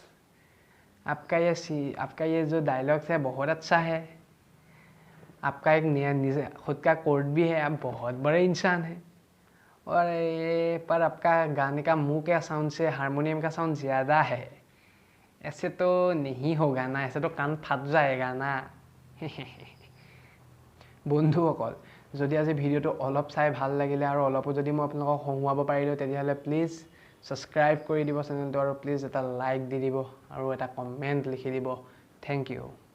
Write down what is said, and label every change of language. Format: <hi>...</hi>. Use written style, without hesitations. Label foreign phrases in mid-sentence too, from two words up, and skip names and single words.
<hi>आपका ये जो डायलॉग्स है बहुत अच्छा है आपका एक खुद का कोर्ट भी है आप बहुत बड़े इंसान हैं और ये पर आपका गाने का मुंह का साउंड से हारमोनियम का साउंड ज़्यादा है ऐसे तो नहीं होगा ना ऐसे तो कान फाट जाएगा ना</hi> <as>বন্ধুসকল যদি আজি ভিডিঅ'টো অলপ চাই ভাল লাগিলে আৰু অলপো যদি মই আপোনালোকক হহুৱাব পাৰিলোঁ তেতিয়াহ'লে প্লিজ ছাবস্ক্ৰাইব কৰি দিব চেনেলটো আৰু প্লিজ এটা লাইক দি দিব আৰু এটা কমেণ্ট লিখি দিব</as> <en>thank you</en>